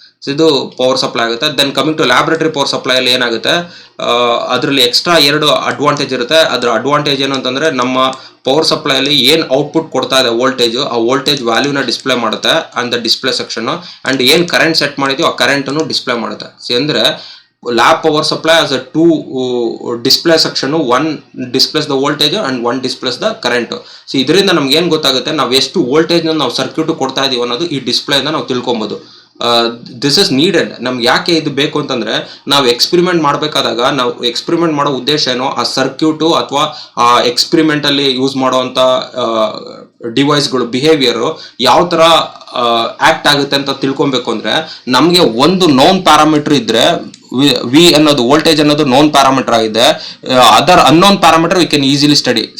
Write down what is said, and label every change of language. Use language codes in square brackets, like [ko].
[kn] So ಇದು power supply ಆಗುತ್ತೆ. [en] then coming to laboratory power supply [kn] ಅಲ್ಲಿ ಏನಾಗುತ್ತೆ, ಅದರಲ್ಲಿ ಎಕ್ಸ್ಟ್ರಾ 2 ಅಡ್ವಾಂಟೇಜ್ ಇರುತ್ತೆ. ಅದರ ಅಡ್ವಾಂಟೇಜ್ ಏನು ಅಂತಂದರೆ, ನಮ್ಮ ಪವರ್ ಸಪ್ಲೈಯಲ್ಲಿ ಏನು ಔಟ್ಪುಟ್ ಕೊಡ್ತಾ ಇದೆ ವೋಲ್ಟೇಜು, ಆ ವೋಲ್ಟೇಜ್ ವ್ಯಾಲ್ಯೂನ ಡಿಸ್ಪ್ಲೇ ಮಾಡುತ್ತೆ [en] On the display section. [kn] And ಏನು ಕರೆಂಟ್ ಸೆಟ್ ಮಾಡಿದೀವಿ ಆ ಕರೆಂಟನ್ನು ಡಿಸ್ಪ್ಲೇ ಮಾಡುತ್ತೆ. ಸೊ ಅಂದರೆ [en] lab power supply as a two display section, one displays the voltage and one displays the current. [kn] So ಇದರಿಂದ ನಮ್ಗೆ ಏನ್ ಗೊತ್ತಾಗುತ್ತೆ, ನಾವು ಎಷ್ಟು ವೋಲ್ಟೇಜ್ ನಾವು ಸರ್ಕ್ಯೂಟ್ ಕೊಡ್ತಾ ಇದೀವಿ ಅನ್ನೋದು ಈ ಡಿಸ್ಪ್ಲೇ ಇಂದ ನಾವು ತಿಳ್ಕೊಬಹುದು. [en] This is needed. [kn] ನಮ್ಗೆ ಯಾಕೆ ಇದು ಬೇಕು ಅಂತಂದ್ರೆ, ನಾವು ಎಕ್ಸ್ಪೆರಿಮೆಂಟ್ ಮಾಡಬೇಕಾದಾಗ ನಾವು ಎಕ್ಸ್ಪೆರಿಮೆಂಟ್ ಮಾಡೋ ಉದ್ದೇಶ ಏನೋ ಆ ಸರ್ಕ್ಯೂಟು ಅಥವಾ ಆ ಎಕ್ಸ್ಪೆರಿಮೆಂಟ್ ಅಲ್ಲಿ ಯೂಸ್ ಮಾಡುವಂತ ಡಿವೈಸ್ಗಳು ಬಿಹೇವಿಯರ್ ಯಾವ ತರ ಆಕ್ಟ್ ಆಗುತ್ತೆ ಅಂತ ತಿಳ್ಕೊಬೇಕು ಅಂದ್ರೆ, ನಮ್ಗೆ ಒಂದು ನೋನ್ ಪ್ಯಾರಾಮೀಟರ್ ಇದ್ರೆ, ವಿ ಅನ್ನೋದು ವೋಲ್ಟೇಜ್ ಅನ್ನೋದು ನೋನ್ ಪ್ಯಾರಾಮೀಟರ್ ಆಗಿದೆ, other unknown parameter [en] We can easily study.